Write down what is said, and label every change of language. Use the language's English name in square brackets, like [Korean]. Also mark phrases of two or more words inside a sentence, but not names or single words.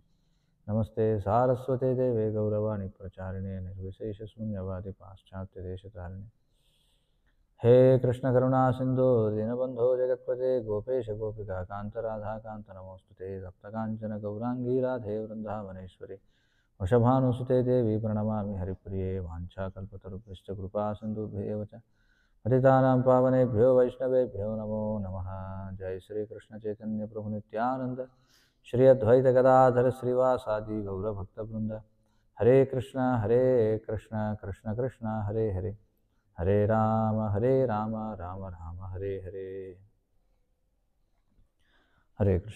[Sanskrit] నమస్తే సారస్వతే దేవే గౌరవాణి ప్రచారిణే నిర్విశేషశూన్యవాది పాశ్చాత్యదేశతారిణి. హే కృష్ణ కరుణా సింధో దీనబంధో జగత్పతే గోపేశ గోపికా కాంతరాధాకాంత నమోస్తుతే సప్తకాంచన గౌరాంగీ రాధే వృందావనేశ్వరి వృషభానుసుతే దేవి ప్రణమామి హరిప్రియే. వాంఛాకల్పతరుభ్యశ్చ కృపా సింధుభ్యేవ చ పతితానాం పావనేభ్యో వైష్ణవేభ్యో నమో నమః. జై శ్రీకృష్ణ చైతన్య ప్రభు నిత్యానంద శ్రీ అద్వైత గదాధర శ్రీవాసాది గౌరభక్తవృంద. హరే కృష్ణ కృష్ణ కృష్ణ హరే హరే, హరే రామ రామ రామ హరే హరే. హరే కృష్ణ.